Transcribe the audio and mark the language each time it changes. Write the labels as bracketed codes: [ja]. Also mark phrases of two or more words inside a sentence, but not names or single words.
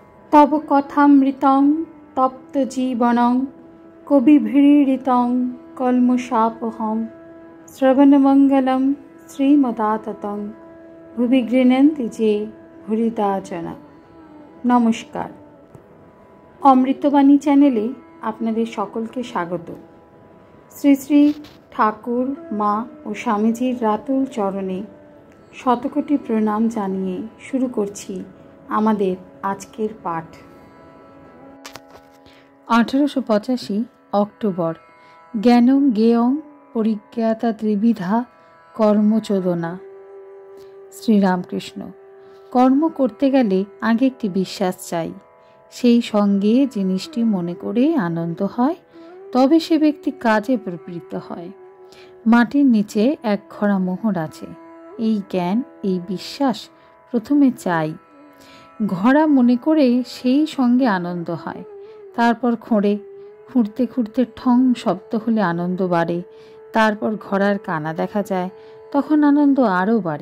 [sa] तव कथामृतं तप्तजीवनं कविभिरीडितं कल्मषापहं श्रवणमङ्गलं श्रीमदाततं भुवि गृह्णन्ति जे भूरिदा जना। [bn] নমস্কার, অমৃতবাণী চ্যানেলে আপনাদের সকলকে স্বাগত। শ্রী শ্রী ঠাকুর মা ও স্বামীজির রাতুল চরণে শতকোটি প্রণাম জানিয়ে শুরু করছি আমাদের আজকের পাঠ। 1885 अक्टोबर। [sa] ज्ञानं ज्ञेयं परिज्ञाता त्रिविधा कर्मचोदना। [bn] শ্রীরামকৃষ্ণ। কর্ম করতে গেলে আগে একটি বিশ্বাস চাই, সেই সঙ্গে জিনিসটি মনে করে আনন্দ হয়, তবে সে ব্যক্তি কাজে প্রবৃত্ত হয়। মাটির নিচে এক ঘরা মোহর আছে, এই জ্ঞান এই বিশ্বাস প্রথমে চাই। ঘোড়া মনে করে সেই সঙ্গে আনন্দ হয়, তারপর খোঁড়ে, খুঁড়তে খুঁড়তে ঠং শব্দ হলে আনন্দ বাড়ে, তারপর ঘোড়ার কানা দেখা যায়, তখন আনন্দ আরও বাড়ে।